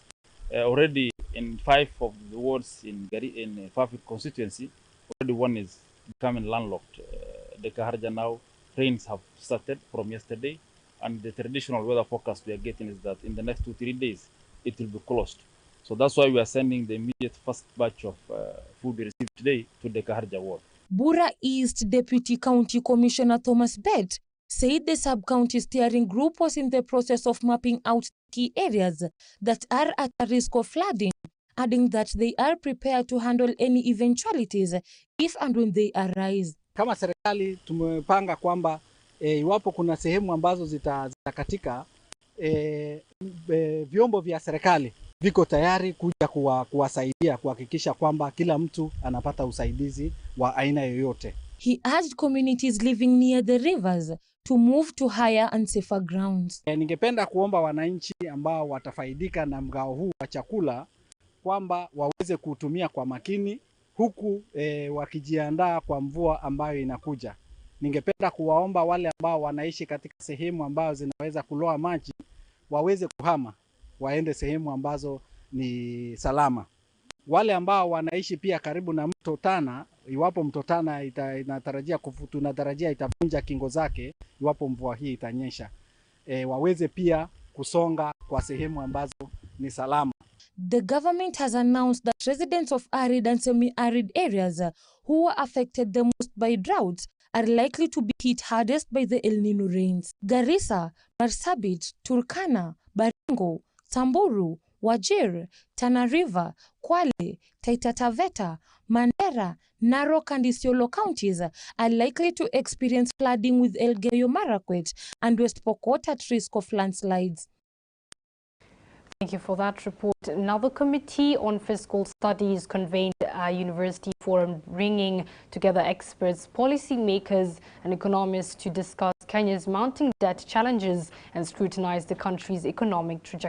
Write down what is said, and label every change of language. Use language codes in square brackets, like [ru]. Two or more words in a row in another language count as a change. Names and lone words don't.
[en] Already in 5 of the wards in Fafi constituency, already one is becoming landlocked. The Kaharja now, rains have started from yesterday, and the traditional weather forecast we are getting is that in the next 2-3 days, it will be closed. So that's why we are sending the immediate first batch of food we received today to the Kaharja ward. Bura East Deputy County Commissioner Thomas Bett said the sub-county steering group was in the process of mapping out key areas that are at a risk of flooding, adding that they are prepared to handle any eventualities if and when they arise. [sw] Kama serikali tumepanga kwamba iwapo kuna sehemu ambazo zitakatika, vyombo vya serikali viko tayari kuja kuwasaidia kuhakikisha kwamba kila mtu anapata usaidizi wa aina yoyote. [en] He urged communities living near the rivers to move to higher and safer grounds. [sw] Ningependa kuomba wananchi ambao watafaidika na mgao huu wa chakula kwamba waweze kutumia kwa makini huku wakijiandaa kwa mvua ambayo inakuja. Ningependa kuwaomba wale ambao wanaishi katika sehemu ambazo zinaweza kuloa maji waweze kuhama, waende sehemu ambazo ni salama. Wale ambao wanaishi pia karibu na mto Tana, iwapo mto Tana tunatarajia itavunja kingo zake iwapo mvua hii itanyesha, waweze pia kusonga kwa sehemu ambazo ni salama. [en] The government has announced that residents of arid and semi-arid areas who were affected the most by droughts are likely to be hit hardest by the El Nino rains. Garissa, Marsabit, Turkana, Baringo, Samburu, Wajir, Tana River, Kwale, Taita Taveta, Mandera, Narok and Isiolo counties are likely to experience flooding, with Elgeyo Marakwet and West Pokot at risk of landslides. Thank you for that report. Now, the Committee on Fiscal Studies convened a university forum bringing together experts, policymakers and economists to discuss Kenya's mounting debt challenges and scrutinize the country's economic trajectory.